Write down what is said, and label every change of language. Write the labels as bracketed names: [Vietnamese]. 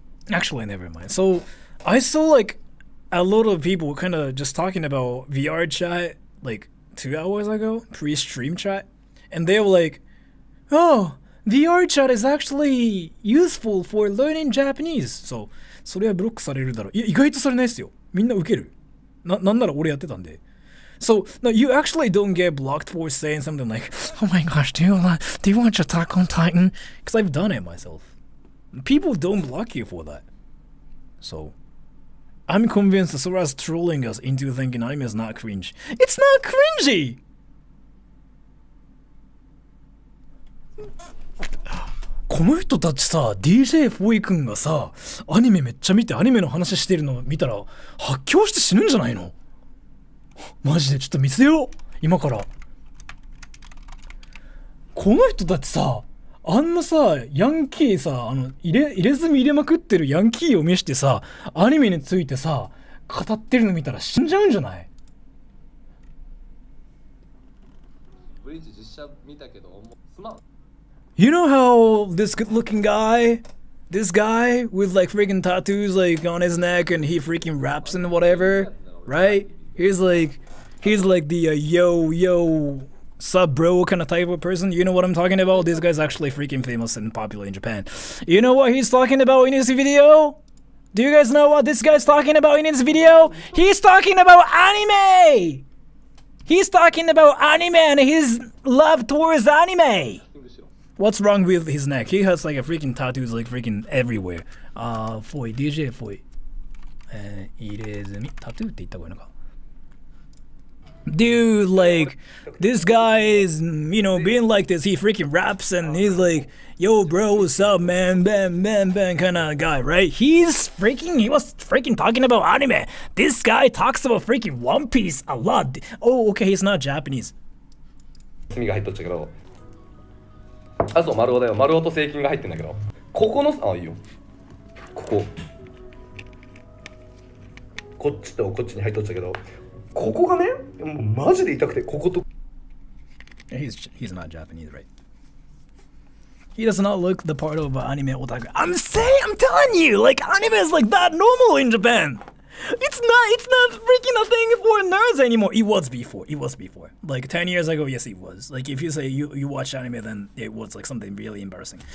[English] Actually, never mind. So, I saw like a lot of people kind of just talking about VR chat like 2 hours ago, pre-stream chat. And they were like, oh, VR chat is actually useful for learning Japanese. So, [Japanese] それはブロックされるだろう。いや、意外とされないですよ。みんな受ける。なんなら俺やってたんで。 [English] So, no, you actually don't get blocked for saying something like, oh my gosh, do you watch Attack on Titan? Because I've done it myself. People don't block you for that. So, I'm convinced Sora's trolling us into thinking anime is not cringe. It's not cringy! [Japanese] この人たちさ、DJ フォイ君がさ、アニメめっちゃ見てアニメの話してるの見たら発狂して死ぬんじゃないの？マジでちょっと見せよう今から。この人たちさ、あんなさヤンキーさ、入れ墨入れまくってるヤンキーを見してさ、アニメについてさ語ってるの見たら死んじゃうんじゃない？ブリッジ実写見たけどすまん。 [English] You know how this good-looking guy, this guy with like freaking tattoos like on his neck and he freaking raps and whatever, right? He's like the yo sub bro kind of type of person. You know what I'm talking about? This guy's actually freaking famous and popular in Japan. You know what he's talking about in his video? Do you guys know what this guy's talking about in his video? He's talking about anime! He's talking about anime and his love towards anime. What's wrong with his neck? He has like a freaking tattoos like freaking everywhere. Foi, DJ foi. [Japanese] 入れ墨タトゥーって言った方がいいのか [English] Dude, like, this guy is, you know, being like this. He freaking raps and he's like, yo, bro, what's up, man? Bam, bam, bam, kind of guy, right? He was freaking talking about anime. This guy talks about freaking One Piece a lot. Oh, okay, he's not Japanese. [Japanese] 墨が入っとっちゃうけど、あ、そう、丸尾だよ。丸尾と正金が入ってんだけど、ここの、あ、いいよ。こっちとこっちに入っとっちゃうけど、ここがね、もうマジで痛くて、ここと。 [English] He's not Japanese, right? He does not look the part of anime otaku. I'm telling you, like anime is like that normal in Japan. It's not freaking a thing for nerds anymore. It was before. Like 10 years ago, yes, it was. Like if you say you watch anime, then it was like something really embarrassing.